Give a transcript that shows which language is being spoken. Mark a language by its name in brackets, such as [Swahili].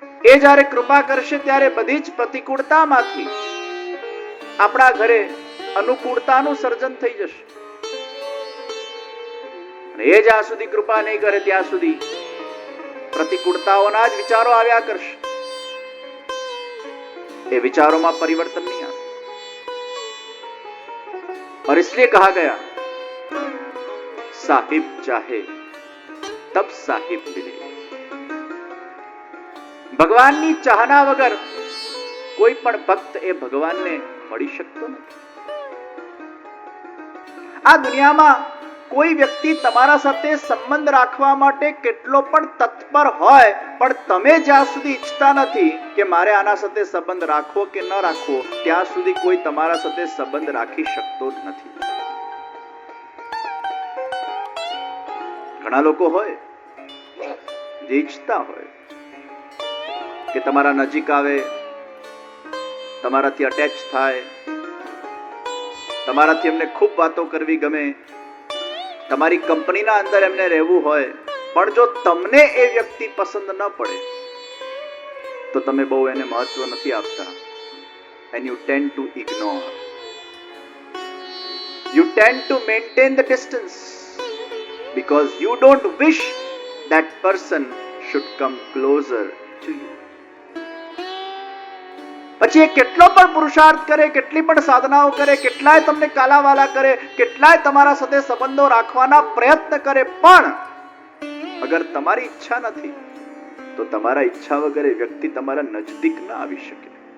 [Gujarati] એ જ્યારે કૃપા કરશે ત્યારે બધી જ પ્રતિકૂળતામાંથી આપણા ઘરે અનુકૂળતાનું સર્જન થઈ જશે. અને એ જ્યાં સુધી કૃપા નહીં કરે ત્યાં સુધી પ્રતિકૂળતાઓના જ વિચારો આવ્યા કરશે. [Hindi] એ विचारों में परिवर्तन नहीं आता. और इसलिए कहा गया साहिब चाहे तब साहिब मिले. [Gujarati] ભગવાનની ચાહના વગર કોઈ પણ ભક્ત એ ભગવાનને મળી શકતો નથી. આ દુનિયામાં કોઈ વ્યક્તિ તમારા સાથે સંબંધ રાખવા માટે કેટલો પણ તત્પર હોય, પણ તમે જ્યાં સુધી ઈચ્છતા નથી કે મારે આના સાથે સંબંધ રાખવો કે ન રાખવો, ત્યાં સુધી કોઈ તમારા સાથે સંબંધ રાખી શકતો જ નથી. ઘણા લોકો હોય જે ઈચ્છતા હોય કે તમારા નજીક આવે, તમારાથી અટેચ થાય, તમારાથી એમને ખૂબ વાતો કરવી ગમે, તમારી કંપનીના અંદર એમને રહેવું હોય, પણ જો તમને એ વ્યક્તિ પસંદ ન પડે તો તમે બહુ એને મહત્વ નથી આપતા. [English] and you tend to ignore, you tend to maintain the distance because you don't wish that person should come closer to you. [Gujarati] પછી એ કેટલો પણ પુરુષાર્થ કરે, કેટલી પણ સાધનાઓ કરે, કેટલાય તમને કાલાવાલા કરે, કેટલાય તમારા સાથે સંબંધો રાખવાના પ્રયત્ન કરે, પણ અગર તમારી ઈચ્છા નથી તો તમારા ઈચ્છા વગર એ વ્યક્તિ તમારા નજદીક ન આવી શકે.